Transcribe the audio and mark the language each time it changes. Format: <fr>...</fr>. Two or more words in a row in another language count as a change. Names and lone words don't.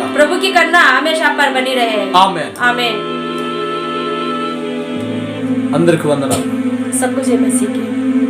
<hi>प्रभु की करना हमेशा पर बनी रहे।</hi> <te>ఆమేన్.</te> <hi>आमीन।</hi> <te>అందరికి వందనాలు.</te> <hi>सबको जय मसीह की।</hi>